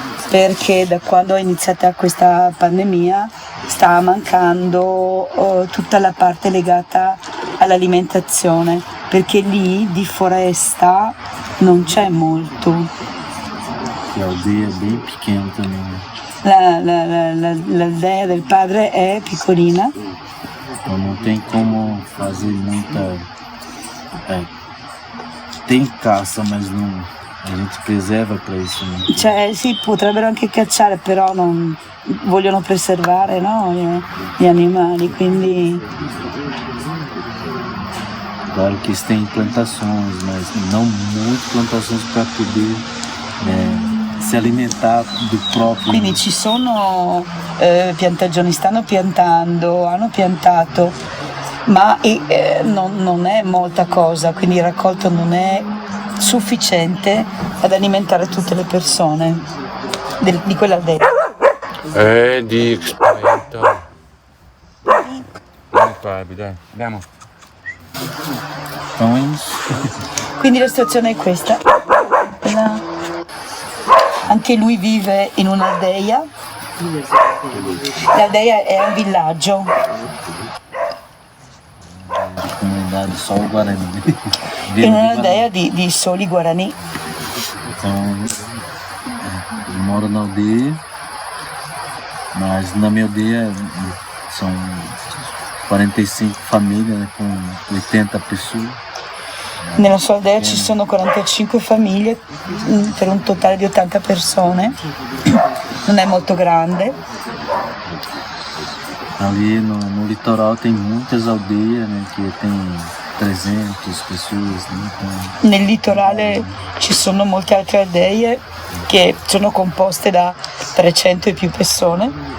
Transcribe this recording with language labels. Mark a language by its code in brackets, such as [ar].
[it] perché da quando è iniziata questa pandemia sta mancando tutta la parte legata all'alimentazione, perché lì di foresta non c'è molto. [pt] Que a aldeia é bem pequena também. [it] L'aldea del padre è piccolina, [pt] Então não tem como fazer muita. Tem caça, mas não. A gente preserva para isso. Né? [it] cioè sì, potrebbero anche cacciare, però non vogliono preservare, no, gli animali, quindi [pt] Claro que eles têm plantações, mas não muitas plantações para poder se alimentar do próprio. [it] quindi ci sono piantagioni, stanno piantando, hanno piantato, ma non è molta cosa, quindi il raccolto non è sufficiente ad alimentare tutte le persone di quell'aldea. Di spavento. Vieni qua, dai, andiamo. [pt] Então é isso. [it] Quindi la situazione è questa. Anche lui vive in un'aldeia. L'aldeia è un villaggio. [pt] Comunidade só o Guarani. [it] In un'aldeia di soli guarani. [pt] Então, eu moro na aldeia, mas na minha aldeia são 45 famílias, né, com 80 pessoas. [it] Nella sua aldea ci sono 45 famiglie per un totale di 80 persone. Non è molto grande. [pt] Ali no litoral tem muitas aldeias, né, que tem 300 pessoas. Né, então, [it] Nel litorale ci sono molte altre aldee che sono composte da 300 e più persone.